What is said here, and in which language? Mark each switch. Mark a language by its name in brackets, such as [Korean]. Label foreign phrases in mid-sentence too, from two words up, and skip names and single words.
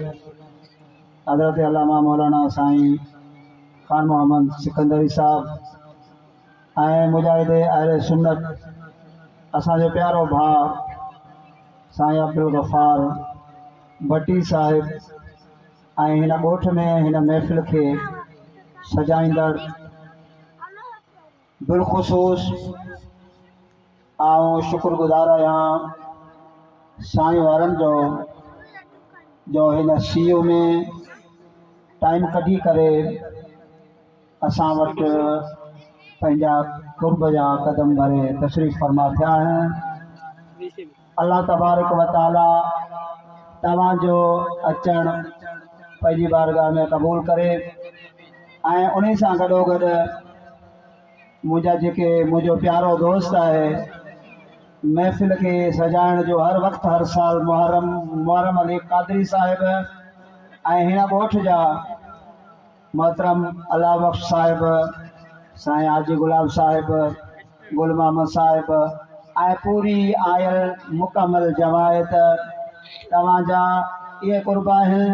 [Sindhi] हज़रत अल्लामा मौलाना साईं खान मोहम्मद सिकंदरी साहब ऐं मुजाहिद अहले सुन्नत असांजो प्यारो भाउ साईं अब्दुल गफ़ार भट्टी साहिब ऐं हिन ॻोठ में हिन महफ़िल खे सजाईंदड़ बिलख़ुसूस आऊं शुक्रगुज़ार आहियां साईं वारनि जो हिन सीओ में टाइम कढी करे असां वटि पंहिंजा कुर्ब जा कदम भरे तशरीफ़ फरमा थिया आहिनि। [Arabic] الله تبارك وتعالى [Sindhi] तव्हांजो अचणु पंहिंजी बारगाह में क़बूल करे ऐं उन सां गॾोगॾु मुंहिंजो प्यारो दोस्त आहे महफ़िल के सजाइण जो हर वक्त हर साल मुहर्रम अली कादरी साहिब ऐं हिन ॻोठ जा मोहतरम अल्लाह बख्श साहिब साईं हाजी गुलाब साहिब गुल मोहम्मद साहिब ऐं पूरी आयल मुकमल जमायत तव्हांजा इहे कुर्ब आहिनि।